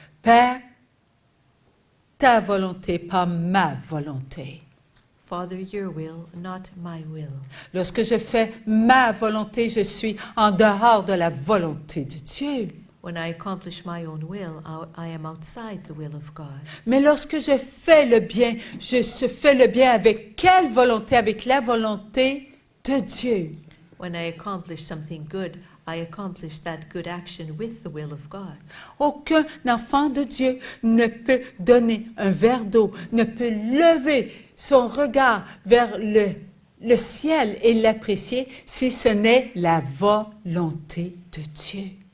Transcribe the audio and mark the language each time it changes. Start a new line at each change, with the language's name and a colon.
French: Père, ta volonté, pas ma volonté.
English: Father, your will, not my will.
French: Lorsque je fais ma volonté, je suis en dehors de la volonté de Dieu.
English: When I accomplish my own will, I am outside the will of God.
French: Mais lorsque je fais le bien, je fais le bien avec quelle volonté? Avec la volonté de Dieu.
English: When I accomplish something good, I accomplish that good action with the will of God.
French: Aucun enfant de Dieu ne peut donner un verre d'eau, ne peut lever son regard vers le ciel et l'apprécier si ce n'est la volonté de Dieu.